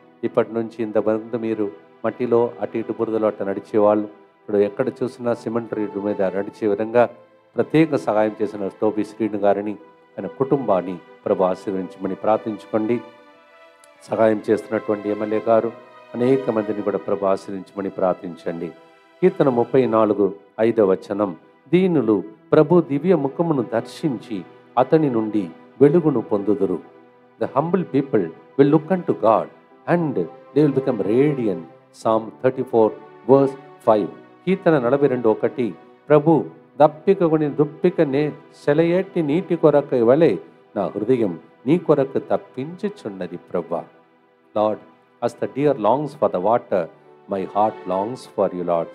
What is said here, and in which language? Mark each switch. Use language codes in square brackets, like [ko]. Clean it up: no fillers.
[te] ఇప్పటి నుంచి ఇంతవరకు మీరు మట్టిలో అటు ఇటు బురదలో అట్ట నడిచేవాళ్ళు ఇప్పుడు ఎక్కడ చూసినా సిమెంట్ రోడ్డు మీద నడిచే విధంగా ప్రత్యేక సహాయం చేసిన టోపీ శ్రీను గారిని, ఆయన కుటుంబాన్ని ప్రభు ఆశీర్వించమని ప్రార్థించుకోండి. సహాయం చేస్తున్నటువంటి ఎమ్మెల్యే గారు అనేక మందిని కూడా ప్రభు ఆశీర్వించమని ప్రార్థించండి. కీర్తన 34:5 దీనులు ప్రభు దివ్య ముఖమును దర్శించి అతని నుండి వెలుగును పొందుదురు. [en] The humble people will look unto God and they will become radiant. Psalm 34:5. [te] కీర్తన 42:1 ప్రభు దప్పికని దుప్పికనే సెలయేటి నీటి కొరకు వలె నా హృదయం నీ కొరకు తప్పించుచున్నది ప్రభా. [en] Lord, as the deer longs for the water, my heart longs for you, Lord.